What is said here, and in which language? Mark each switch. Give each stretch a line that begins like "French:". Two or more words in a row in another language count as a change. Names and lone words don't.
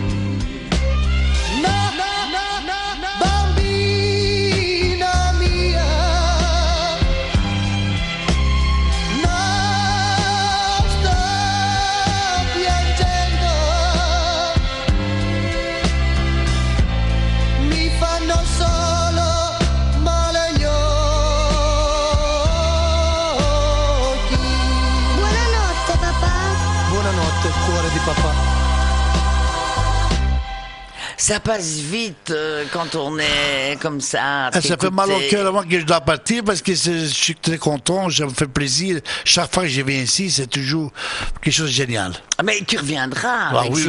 Italian: Bambina mia, non sto piangendo, mi fanno solo male gli occhi. Buonanotte papà. Buonanotte, cuore di papà.
French: Ça passe vite quand on est comme ça. à Ça fait mal au t'écouter. cœur avant que je dois partir parce que je suis très content, ça me fait plaisir. Chaque fois que je viens ici, c'est toujours quelque chose de génial. Ah, mais tu reviendras Ah avec